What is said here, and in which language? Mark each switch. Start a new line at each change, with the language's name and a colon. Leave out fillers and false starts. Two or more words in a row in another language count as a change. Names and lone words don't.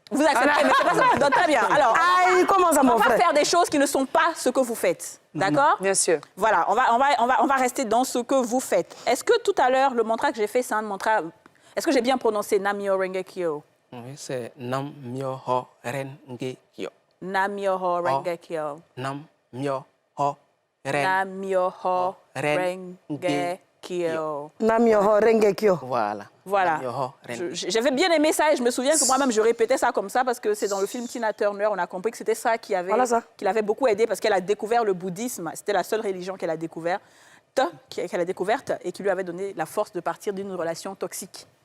French: Vous acceptez, mais c'est pas ça qu'on donne très bien. Alors, comment ça, on mon va frère? faire des choses qui ne sont pas ce que vous faites. D'accord? Bien sûr. Voilà, on va rester dans ce que vous faites. Est-ce que tout à l'heure, le mantra que j'ai fait, c'est un mantra... Est-ce que j'ai bien prononcé
Japanese: 南無妙法蓮華経?
French: Oui, c'est
Japanese: 南無妙法蓮華経. 南無妙法蓮華経. 南無妙法南無妙法蓮華経. 南無妙法蓮華経.
French: Voilà. Voilà. J'avais bien aimé ça et je me souviens que moi-même, je répétais ça comme ça parce que c'est dans le film Tina Turner, on a compris que c'était ça qui l'avait beaucoup aidé parce qu'elle a découvert le bouddhisme. C'était la seule religion qu'elle a découverte et qui lui avait donné la force de partir d'une relation toxique.